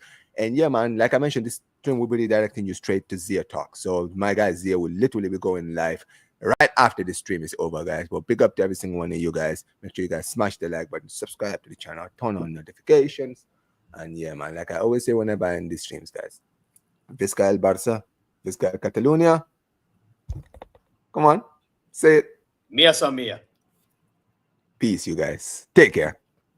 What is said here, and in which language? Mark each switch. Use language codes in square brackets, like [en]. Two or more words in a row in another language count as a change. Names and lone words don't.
[en] And yeah, man, like I mentioned, this stream will be redirecting you straight to Zia Talk. So my guy Zia will literally be going live right after the stream is over, guys. But big up to every single one of you guys. Make sure you guys smash the like button, subscribe to the channel, turn on notifications. And yeah, man, like I always say whenever I end these streams, guys. [ca] Visca el Barça, Visca el Catalunya. [en] Come on, say it. Mia sa mia. Peace, you guys. Take care.